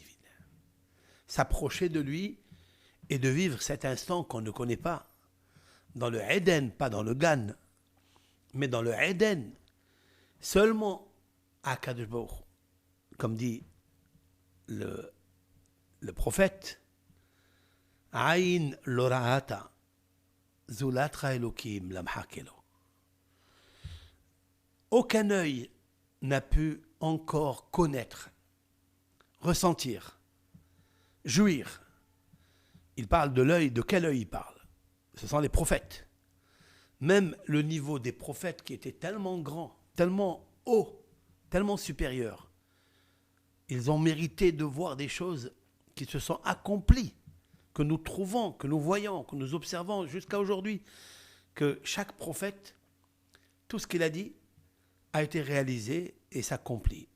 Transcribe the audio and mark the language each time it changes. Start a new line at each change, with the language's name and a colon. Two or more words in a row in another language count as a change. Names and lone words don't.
French: S'approcher de lui et de vivre cet instant qu'on ne connaît pas dans le Éden, pas dans le Gan, mais dans le Éden, seulement à
Hebrew: הקדוש ברוך הוא.
French: Comme dit le prophète,
Hebrew: עין לא ראתה זולתך אלוקים למחכה לו.
French: Aucun œil n'a pu encore connaître, ressentir, jouir. Il parle de l'œil, de quel œil il parle? Ce sont les prophètes. Même le niveau des prophètes qui était tellement grand, tellement haut, tellement supérieur, ils ont mérité de voir des choses qui se sont accomplies, que nous trouvons, que nous voyons, que nous observons jusqu'à aujourd'hui, que chaque prophète, tout ce qu'il a dit, a été réalisé et s'accomplit.